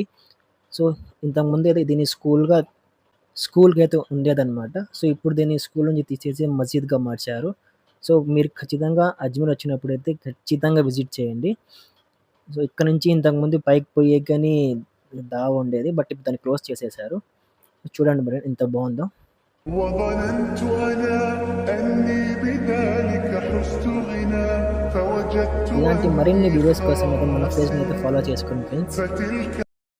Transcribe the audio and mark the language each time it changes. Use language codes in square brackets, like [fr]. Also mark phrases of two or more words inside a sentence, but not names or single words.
[te] సో, ఇంతకుముందైతే దీన్ని స్కూల్‌కైతే ఉండేదనమాట. సో, ఇప్పుడు దీన్ని స్కూల్ నుంచి తీసేసి మసీద్‌గా మార్చారు. సో, మీరు ఖచ్చితంగా అజ్మీర్ వచ్చినప్పుడైతే ఖచ్చితంగా విజిట్ చేయండి. సో, ఇక్కడ నుంచి ఇంతకుముందు పైకి పోయేకి గాని దావుండేది. బట్ ఇప్పుడు దాన్ని క్లోజ్ చేసేశారు. చూడండి మరి ఎంత బావుందో. [ar] وظننت أنا أني بذلك حزت غنى فوجدت [te] ఇలాంటి [ar] أني [te] మరిన్ని వీడియోస్ కోసం అయితే మన [ar] خاسر [te] పేజ్‌ని అయితే ఫాలో చేసుకోండి ఫ్రెండ్స్. [ar] فتلك